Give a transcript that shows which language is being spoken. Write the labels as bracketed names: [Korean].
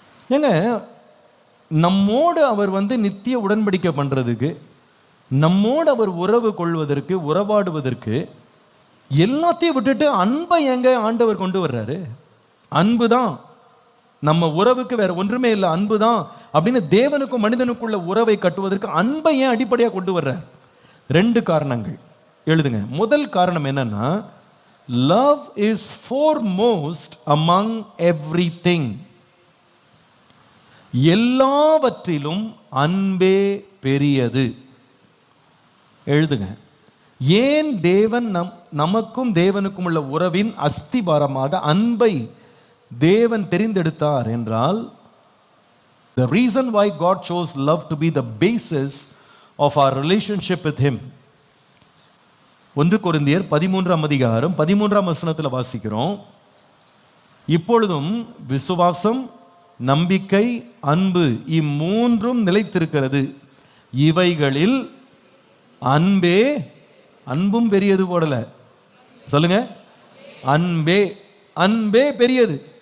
[Tamil] ஏங்க, நம்மோடு அவர் நித்திய உடன்படிக்கை பண்ணுறதுக்கு, நம்மோடு அவர் உறவு கொள்வதற்கு, உறவாடுவதற்கு எல்லாத்தையும் விட்டுட்டு அன்பை எங்க ஆண்டவர் கொண்டு வர்றாரு? அன்பு தான் நம்ம உறவுக்கு, வேற ஒன்றுமே இல்லை, அன்பு தான் அப்படின்னு தேவனுக்கும் மனிதனுக்குள்ள உறவை கட்டுவதற்கு அன்பை ஏன் அடிப்படையாக கொண்டு வர்றார்? 2 காரணங்கள் எழுதுங்க. முதல் காரணம் என்னன்னா, [English] love is foremost among everything. [Tamil] எல்லாவற்றிலும் அன்பே பெரியது. எழுதுங்க. ஏன் தேவன் நமக்கும் தேவனுக்கும் உள்ள உறவின் அஸ்திபாரமாக அன்பை தேவன் தெரிந்தெடுத்தார் என்றால், [English] the reason why God chose love to be the basis of our relationship with him. [Tamil] 1 கொரிந்தியர் 13ஆம் அதிகாரம் 13ஆம் வசனத்தில் வாசிக்கிறோம், இப்பொழுதும் விசுவாசம், நம்பிக்கை, அன்பு இம்மூன்றும் நிலைத்திருக்கிறது, இவைகளில் அன்பே, அன்பும் பெரியது போடல, சொல்லுங்க, அன்பே, அன்பே பெரியது.